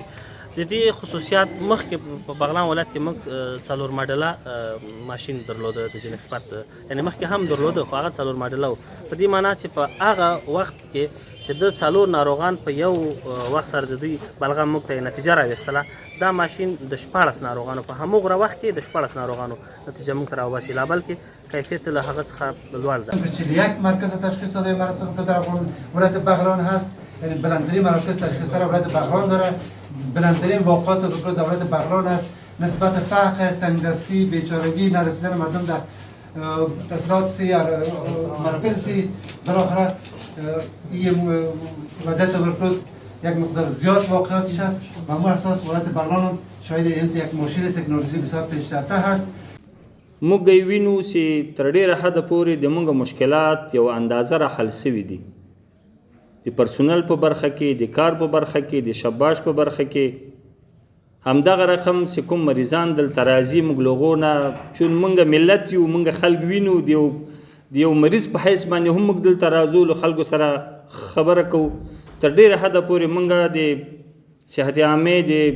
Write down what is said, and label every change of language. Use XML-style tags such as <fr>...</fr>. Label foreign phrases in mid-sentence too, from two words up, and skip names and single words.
<ps>د دې خصوصیات مخکې په بغلان ولایت کې موږ 4 ماډله ماشین درلوده د جن ایکسپرت یعنی مخکې هم درلوده خو هغه 4 ماډله و په دې معنا چې په هغه وخت کې چې د 4 ناروغان په یو وخت سره د دوی بلغم موږ ته نتیجه راوستله دا ماشین د 14 ناروغانو په همغه وخت کې د 14 ناروغانو نتیجه موږ ته راوباسي لا بلکې کیفیت له هغه څخه لوړ ده.</ps> <fa>یک مرکز تشخیص داده مرض در ولایت بغلان هست یعنی بلندترین مراکز تشخیص در ولایت بغلان داره بلندترین واقعات توبرکلوز در ولایت بغلان است. نسبت فقر تنگدستی بیچارگی نرسیدن مردم در تحصیلات مراکز بالاخره این وضعیت توبرکلوز یک مقدار زیاد واقعاتش است و ما اساس ولایت بغلان هم شاهد این یک ماشین تکنولوژی بسیار پیشرفته هست.</fa> <ps>موږ وینو چې تر ډیره حده پورې د موږ مشکلات یو اندازه را حل سوي دي د پرسونل په برخه کې د کار په برخه کې د شباش په برخه کې همدغه رقم چې کوم مریضان دلته راځي موږ لغو نه چون موږ ملت یو موږ خلک وینو د یو مریض په حیث باندې هم موږ دلته راځو له خلکو سره خبره کوو تر ډیره حده پورې موږ د صحت عامې د</ps>